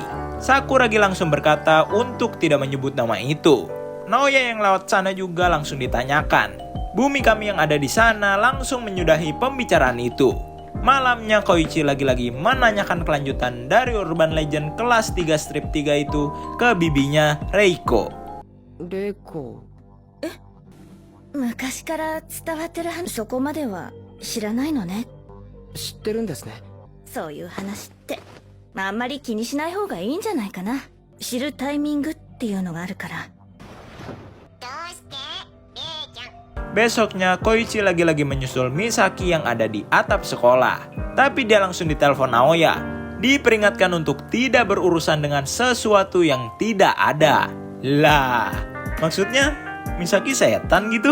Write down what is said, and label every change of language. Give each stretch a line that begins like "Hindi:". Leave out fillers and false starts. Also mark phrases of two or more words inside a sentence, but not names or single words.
Indonesian: Sakuragi langsung berkata untuk tidak menyebut nama itu. Naoya yang lewat sana juga langsung ditanyakan. Bumi kami yang ada di sana langsung menyudahi pembicaraan itu. Malamnya Koichi lagi-lagi menanyakan kelanjutan dari
English: urban legend
Indonesian: kelas 3 strip 3 itu ke bibinya Reiko. Reiko?
Japanese: 昔から伝わってる話、そこまでは知らないのね。知ってるんですね。そういう話ってあんまり気にしない方がいいんじゃないかな。知るタイミングっていうのがあるから。
Indonesian: Besoknya Koichi lagi-lagi menyusul Misaki yang ada di atap sekolah. Tapi dia langsung ditelepon Naoya. Diperingatkan untuk tidak berurusan dengan sesuatu yang tidak ada. Lah, maksudnya Misaki setan gitu?